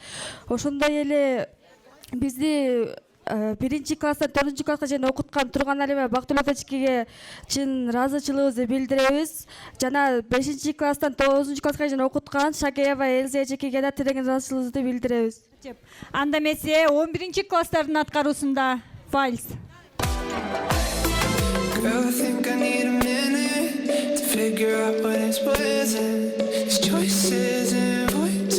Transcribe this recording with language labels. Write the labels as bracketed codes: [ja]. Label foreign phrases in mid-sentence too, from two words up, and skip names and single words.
[ky] Ошондой эле бизди 1-класстан 4-класска чейин окуткан Турган Алима Бактылуу Тачкеге чын ыраазычылыгыбызды билдиребиз. Жана 5-класстан 9-класска чейин окуткан Шакеева Элза эжекеге да терең ыраазычылыгыбызды билдиребиз. Анда эмесе 11-класстардын аткаруусунда вальс. [en] Girl, I think I need a minute to figure out what is what isn't. These choices and